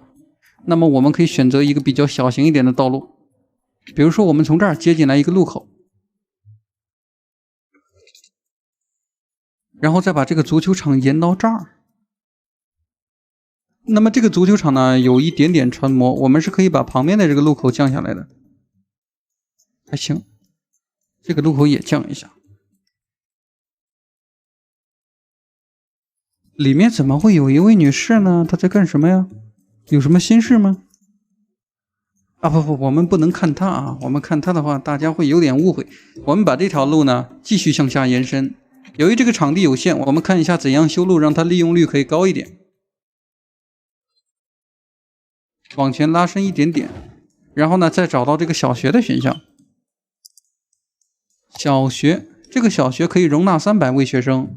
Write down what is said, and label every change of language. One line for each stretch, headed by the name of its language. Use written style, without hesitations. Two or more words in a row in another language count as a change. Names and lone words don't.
Chinese: 那麼我們可以選擇一個比較小型一點的道路，比如說我們從這兒接進來一個路口，然後再把這個足球場延到這兒。那麼這個足球場呢，有一點點穿模，我們是可以把旁邊的這個路口降下來的，還行，這個路口也降一下。裡面怎麼會有一位女士呢？她在幹什麼呀？有什麼心事嗎？啊不，我們不能看她啊！我們看她的话，大家會有點誤會。我們把這條路呢繼續向下延伸。由於這個場地有限，我們看一下怎樣修路，讓它利用率可以高一點。往前拉伸一點點，然後呢，再找到這個小學的選項。小學，這個小學可以容納300位學生。